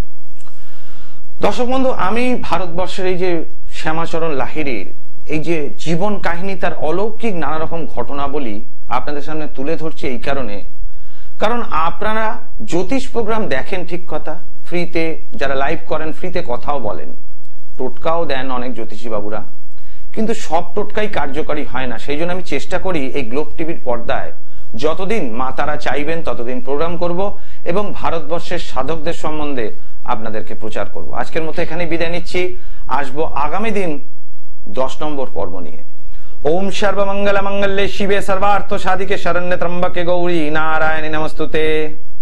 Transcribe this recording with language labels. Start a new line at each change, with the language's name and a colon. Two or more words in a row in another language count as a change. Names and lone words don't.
Bangla: দর্শক বন্ধু, আমি ভারতবর্ষের এই যে শ্যামাচরণ লাহিড়ীর এই যে জীবন কাহিনী, তার অলৌকিক নানা রকম ঘটনাবলী আপনাদের সামনে তুলে ধরছি এই কারণে, কারণ আপনারা জ্যোতিষ প্রোগ্রাম দেখেন ঠিক কথা, ফ্রিতে, যারা লাইভ করেন ফ্রিতে কথাও বলেন, টোটকাও দেন অনেক জ্যোতিষী বাবুরা, কিন্তু সব টোটকাই কার্যকরী হয় না। সেই জন্য আমি চেষ্টা করি এই গ্লোব টিভির পর্দায় যতদিন মা তারা চাইবেন ততদিন প্রোগ্রাম করব এবং ভারতবর্ষের সাধকদের সম্বন্ধে আপনাদেরকে প্রচার করব। আজকের মতো এখানে বিদায় নিচ্ছি, আসবো আগামী দিন 10 নম্বর পর্ব নিয়ে।
Sanskrit: ओम सर्वमंगल मंगल्ये शिवे सर्वार्थ साधिके शरण्य त्र्यंबके गौरी नारायणी नमस्तुते।